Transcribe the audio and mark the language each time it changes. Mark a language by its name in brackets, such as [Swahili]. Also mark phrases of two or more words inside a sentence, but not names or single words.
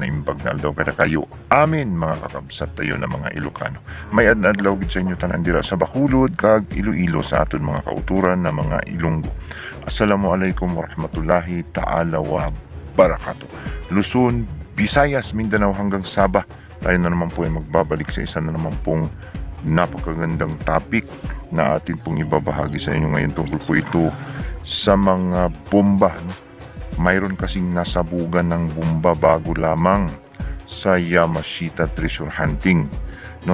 [Iloko] Naimbag na adlaw kada kayo amin mga kakabsat tayo na mga Ilocano. [Hiligaynon] May adlaw gid sa inyo tanan dira sa Bacolod kag Iloilo sa aton mga kauturan na mga Ilonggo. [Arabic] السلام عليكم ورحمة الله تعالى وبركاته. [Filipino] Luzon, Visayas, Mindanao hanggang Sabah. Tayo na naman po ay magbabalik sa isa na naman pong napakagandang topic na atin pong ibabahagi sa inyo ngayon. Tungkol po ito sa mga bomba, no? Mayroon kasing nasabugan ng bomba bago lamang sa Yamashita Treasure Hunting, no?